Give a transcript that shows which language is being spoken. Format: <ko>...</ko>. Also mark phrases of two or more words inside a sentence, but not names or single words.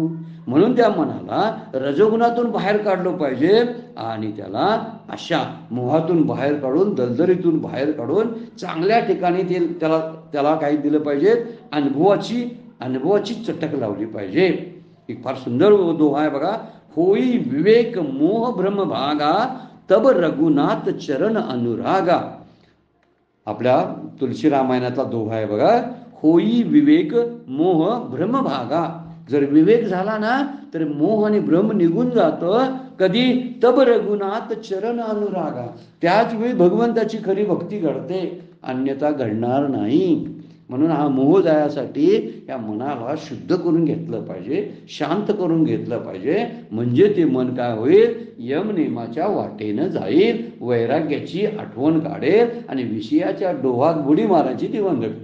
<mr>म्हणून त्या मनाला रजोगुणातून बाहेर काढलं पाहिजे आणि त्याला अशा मोहातून बाहेर काढून, दलदलीतून बाहेर काढून चांगल्या ठिकाणी त्याला काही दिलं पाहिजे. अनुभवाची चटक लावली पाहिजे. एक फार सुंदर दोहा आहे बघा.</mr> <awa>होई विवेक मोह भ्रम भागा तब रघुनाथ चरण अनुरागा.</awa> <mr>आपल्या तुलसी रामायणातला दोहा आहे बघा.</mr> <awa>होई विवेक मोह भ्रम भागा.</awa> <mr>जर विवेक झाला ना तर मोह आणि भ्रम निघून जातं.</mr> <awa>कधी तब रघुनाथ चरण अनुरागा,</awa> <mr>त्याच वेळी भगवंताची खरी भक्ती घडते, अन्यथा घडणार नाही. म्हणून हा मोह जाण्यासाठी या मनाला शुद्ध करून घेतलं पाहिजे, शांत करून घेतलं पाहिजे. म्हणजे ते मन काय होईल, यमनेमाच्या वाटेनं जाईल, वैराग्याची आठवण काढेल आणि विषयाच्या डोहात बुडी मारायची ती बंद करेल.</mr>